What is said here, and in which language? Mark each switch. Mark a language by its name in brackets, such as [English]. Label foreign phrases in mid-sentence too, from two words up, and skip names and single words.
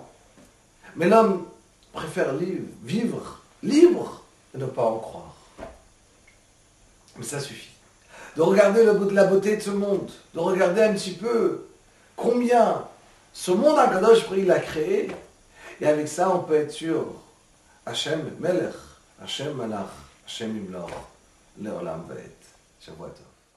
[French] Mais l'homme préfère vivre libre et ne pas en croire. Mais ça suffit. De regarder la beauté de ce monde, de regarder un petit peu combien ce monde [Hebrew] הקדוש ברוך הוא [French] l'a créé, et avec ça on peut être sûr, [Hebrew] השם מלך, השם מלך, השם ימלוך, לעולם ועד. שבוע טוב.